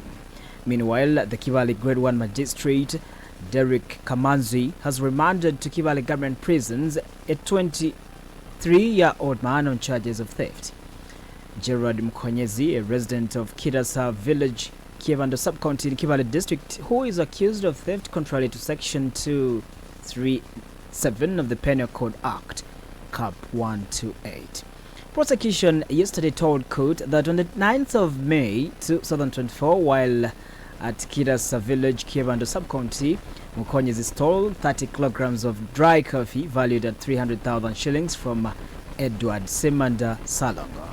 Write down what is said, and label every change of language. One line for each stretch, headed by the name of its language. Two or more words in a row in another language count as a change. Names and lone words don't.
English: Meanwhile, the Kibale Grade 1 Magistrate Derek Kamanzi has remanded to Kibale Government Prisons a 23-year-old man on charges of theft. Gerard Mkonyezi, a resident of Kidasa village, Kievando sub-county in Kibale district, who is accused of theft contrary to section 237 of the Penal Code Act, Cap 128. Prosecution yesterday told court that on the 9th of May 2024, while at Kidasa village, Kievando sub-county, Mkonyezi stole 30 kilograms of dry coffee valued at 300,000 shillings from Edward Semanda Salongo.